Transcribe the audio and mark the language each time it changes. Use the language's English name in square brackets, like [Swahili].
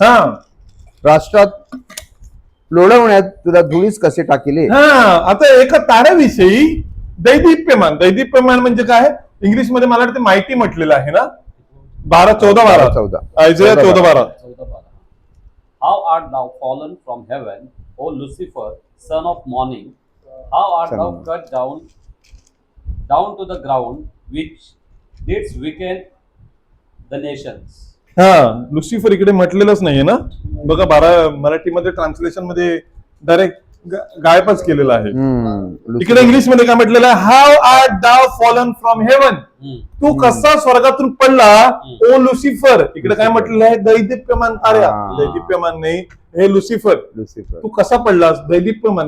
[Marathi] हा राष्ट्रात लोळवण्यात तुला धुळीस कसे टाकिले? हा. आता एका ताऱ्याविषयी दैदिप्यमान, दैदिप्यमान म्हणजे काय, इंग्लिश मध्ये मला वाटतं माहिती म्हटलेलं आहे ना, 14 आयझया 14:12. [English] How art thou fallen from heaven, O Lucifer, son of morning? How art thou cut down to the ground, which didst weaken the nations? [Marathi] हा, लुसिफर इकडे म्हटलेलंच नाहीये ना बघा, मराठीमध्ये ट्रान्सलेशन मध्ये डायरेक्ट गायबच केलेलं आहे. इकडे इंग्लिश मध्ये काय म्हटलेलं आहे, [English] how art thou fallen from heaven, [Marathi] तू कसा स्वर्गातून पडला ओ लुसिफर. इकडे काय म्हटलेलं आहे, दैदिप्यमान ताऱ्या, दैदिप्यमान नाही, हे लुसिफर, तू कसा पडलास, दैदिप्यमान.